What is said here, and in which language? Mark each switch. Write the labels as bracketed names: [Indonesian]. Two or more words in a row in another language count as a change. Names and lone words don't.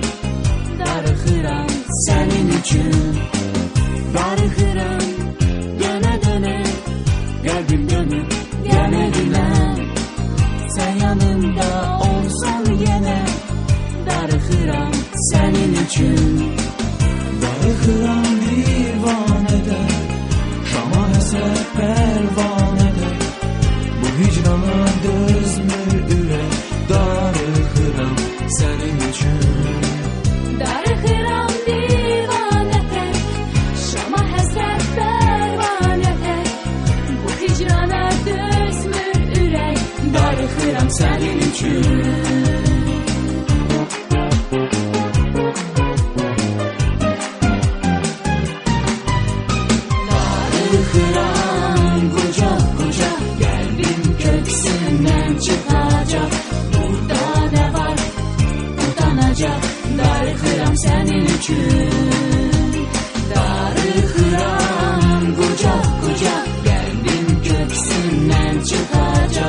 [Turkish] Darıxıram senin için. Darıxıram döne döne, kalbim dönüp genelime, sen yanımda olsan yine. Darıxıram senin için. [Azerbaijani] Darıxıram divanədə, Şama həsrət pərvanədə, bu hicrana dözmür ürək. Darıxıram sənin üçün. Darıxıram divanədə, Şama həsrət pərvanədə, bu hicrana dözmür ürək. Darıxıram sənin üçün. [Turkish] Darıxıram kucak kucak, kalbim köksünden çıkacak. Burada ne var utanacak. Darıxıram senin için. Darıxıram kucak kucak, kalbim köksünden çıkacak.